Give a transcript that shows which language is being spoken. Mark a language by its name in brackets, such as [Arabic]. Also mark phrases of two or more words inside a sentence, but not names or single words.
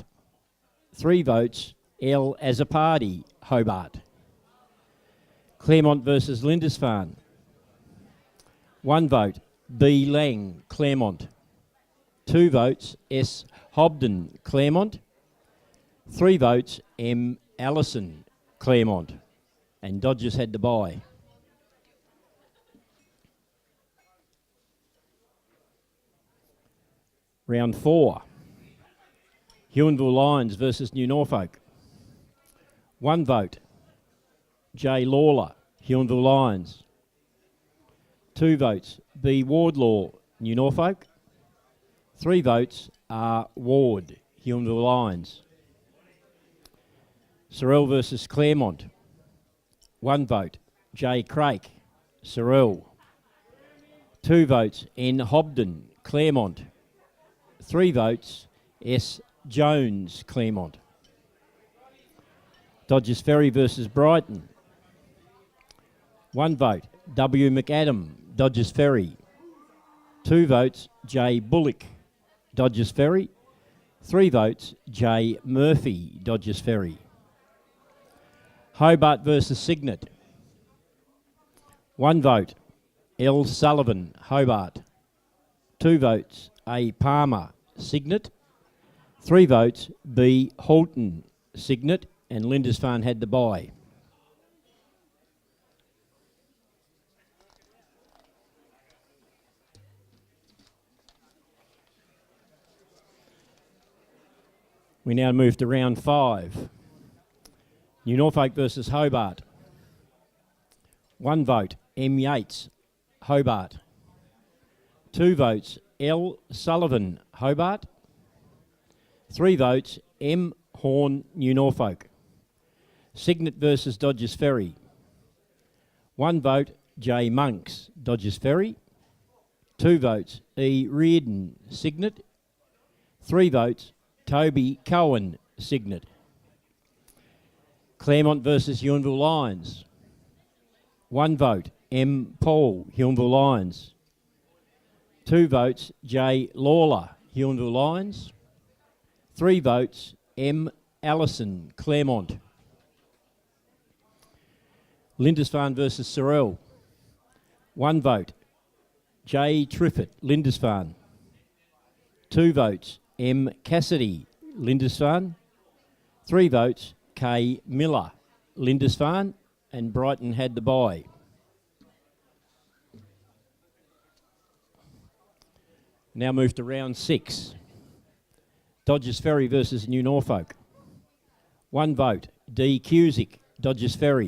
[English] 3 votes, L. Azzopardi, Hobart. Claremont versus Lindisfarne. 1 vote, B. Lang, Claremont. 2 votes, S. Hobden, Claremont. 3 votes, M. Allison, Claremont. And Dodgers had the bye. Round 4. Unionville Lions versus New Norfolk. 1 vote, J. Lawler, Unionville Lions. 2 votes, B. Wardlaw, New Norfolk. 3 votes, R. Ward, Unionville Lions. Sorrel versus Claremont. 1 vote, J. Craik, Sorrel. 2 votes, N. Hobden, Claremont. 3 votes, S. Jones, Claremont. Dodgers Ferry versus Brighton. 1 vote, W. McAdam, Dodgers Ferry. 2 votes, J. Bullock, Dodgers Ferry. 3 votes, J. Murphy, Dodgers Ferry. Hobart versus Cygnet. 1 vote, L. Sullivan, Hobart. 2 votes, A. Palmer, Cygnet. 3 votes, B. Halton, Cygnet. And Lindisfarne had the bye. We now move to round 5. New Norfolk versus Hobart. 1 vote, M. Yates, Hobart. 2 votes, L. Sullivan, Hobart. 3 votes, M. Horn, New Norfolk. Cygnet versus Dodgers Ferry. 1 vote, J. Monks, Dodgers Ferry. 2 votes, E. Reardon, Cygnet. 3 votes, Toby Cohen, Cygnet. Claremont versus Unionville Lions. 1 vote, M. Paul, Unionville Lions. 2 votes, J. Lawler, Huonville Lions. 3 votes, M. Allison, Claremont. Lindisfarne versus Sorrel. 1 vote, J. Triffett, Lindisfarne. 2 votes, M. Cassidy, Lindisfarne. 3 votes, K. Miller, Lindisfarne, and Brighton had the bye. Now move to round 6. Dodgers Ferry versus New Norfolk. 1 vote, D. Cusick, Dodgers Ferry.